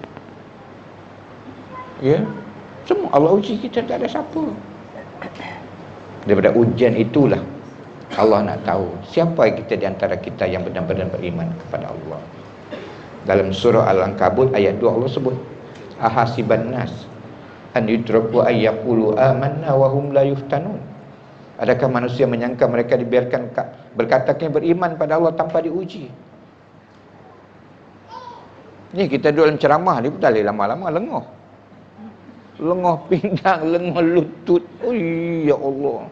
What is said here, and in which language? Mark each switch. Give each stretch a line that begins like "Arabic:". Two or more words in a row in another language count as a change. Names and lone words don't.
Malay: Ya, semua Allah uji kita, tak ada siapa. Daripada ujian itulah Allah nak tahu siapa kita di antara kita yang benar-benar beriman kepada Allah. Dalam surah Al-Ankabut ayat 2 Allah sebut,
Arabic: أحسب الناس أن يتركوا أن يقولوا آمنا وهم لا يفتنون.
Malay: Adakah manusia menyangka mereka dibiarkan berkata kami beriman pada Allah tanpa diuji? Ni kita duduk dalam ceramah ni pun dah lama-lama lengah. Lengah pinggang, lengah lutut. Oh
Arabic: يا الله.